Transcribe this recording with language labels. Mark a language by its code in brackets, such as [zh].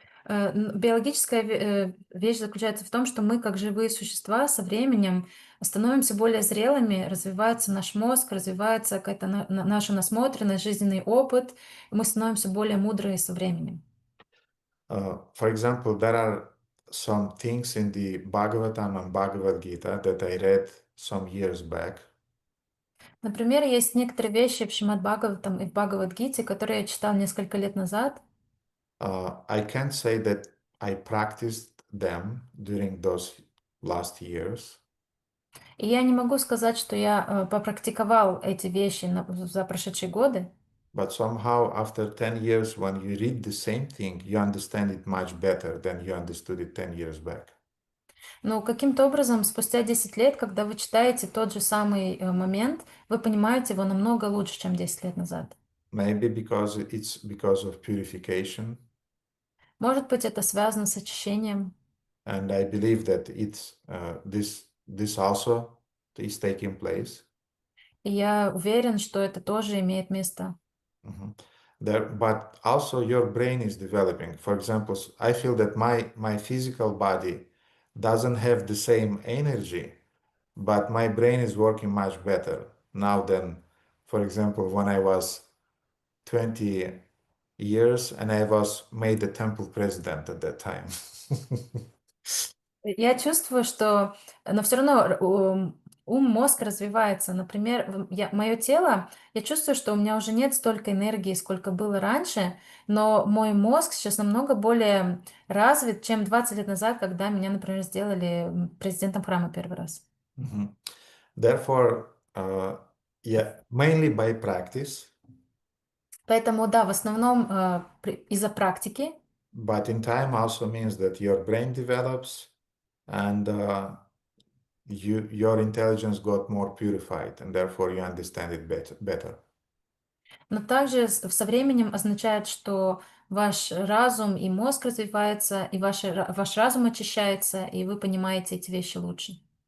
[ru] Биологическая вещь заключается в том, что мы, как живые существа, со временем становимся более зрелыми, развивается наш мозг, развивается какая-то наша насмотренность, жизненный опыт, и мы становимся более мудрые со временем. [en] For example, there are some things in the Bhagavatam and Bhagavad Gita that I read some years back. [ru] Например, есть некоторые вещи в Шримад Бхагаватам и в Бхагавад-гите, которые я читал несколько лет назад. [en] I can't say that I practiced them during those last years. [ru] И я не могу сказать, что я попрактиковал эти вещи за прошедшие годы. [en] But somehow after 10 years, when you read the same thing, you understand it much better than you understood it 10 years back. [ru] Но каким-то образом, спустя 10 лет, когда вы читаете тот же самый момент, вы понимаете его намного лучше, чем 10 лет назад. [en] Maybe because it's because of purification. [ru] Может быть, это связано с очищением. [en] And I believe that it's this also is taking place. [ru] И я уверен, что это тоже имеет место. [en] But also your brain is developing. For example, I feel that my physical body doesn't have the same energy, but my brain is working much better now than, for example, when I was 20 years and I was made the temple president at that time. [ru] Я чувствую, что, но все равно мозг развивается. Например, мое тело, я чувствую, что у меня уже нет столько энергии, сколько было раньше, но мой мозг сейчас намного более развит, чем 20 лет назад, когда меня, например, сделали президентом храма первый раз. [en] Therefore, mainly by practice. [ru] Поэтому, да, в основном из-за практики. [en] But in time also means that your brain develops and your intelligence got more purified, and therefore you understand it better. [ru] Но также со временем означает, что ваш разум и мозг развивается, и ваш разум очищается, и вы понимаете эти вещи лучше.